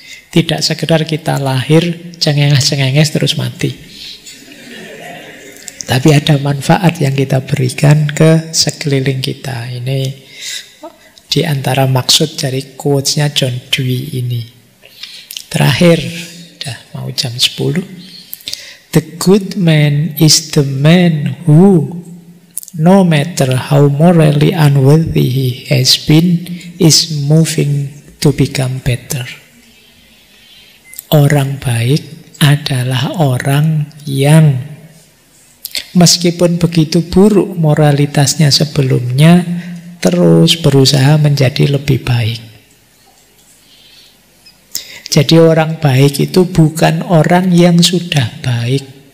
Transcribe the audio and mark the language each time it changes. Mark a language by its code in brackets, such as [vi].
[id] Tidak sekedar kita lahir cengenges-cengenges terus mati. Tapi ada manfaat yang kita berikan ke sekeliling kita. Ini di antara maksud dari quotes-nya John Dewey ini. Terakhir, udah mau jam 10. [en] The good man is the man who, no matter how morally unworthy he has been, is moving to become better. [id] Orang baik adalah orang yang meskipun begitu buruk moralitasnya sebelumnya, terus berusaha menjadi lebih baik. Jadi orang baik itu bukan orang yang sudah baik.